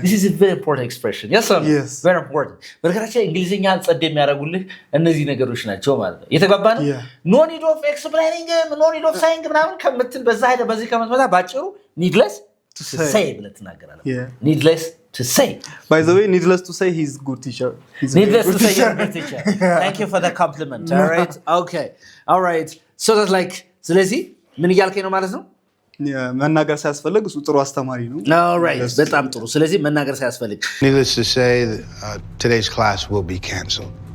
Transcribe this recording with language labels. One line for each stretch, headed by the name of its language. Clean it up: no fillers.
English: This is a very important expression yes very important
Amharic: በርካታ እንግሊዘኛ ጸድ የሚያደርጉልህ እነዚህ ነገሮች ናቸው ማለት ነው የተጋባን
English: no need of explaining no need of saying
Amharic: ምናምን ከምትል በዚህ ከመጥመታ ባጭሩ
English: needless to say
Amharic: ብለህ ትናገራለህ
English: needless to say by the way needless to say he's good teacher needless to say you're a good teacher thank you for the compliment all right so that's like
Amharic: ስለዚህ ምን እያልከኝ ነው ማለት ነው መናገር ሳያስፈልግ እሱ ጥሩ አስተማሪ ነው
English: all right
Amharic: በጣም ጥሩ ስለዚህ መናገር ሳያስፈልግ
English: needless to say today's class will be canceled